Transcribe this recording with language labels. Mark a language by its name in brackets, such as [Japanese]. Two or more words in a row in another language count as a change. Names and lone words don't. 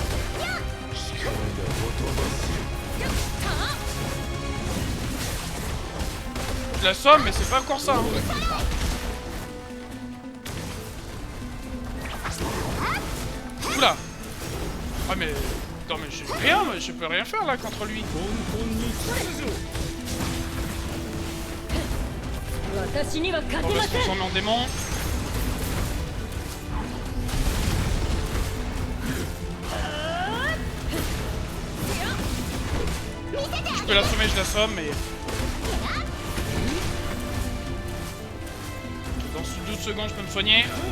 [French] Je la somme, mais c'est pas encore ça. Hein. Oula. Ah mais... Non mais j'ai rien, je peux rien faire là contre lui. [Japanese] 私には勝 [French] On [Japanese] て [French] va [Japanese] ま [French] se [Japanese] せん。 [French] transformer en démon. Je peux l'assommer, je l'assomme, mais... Dans 12 secondes, je peux me soigner.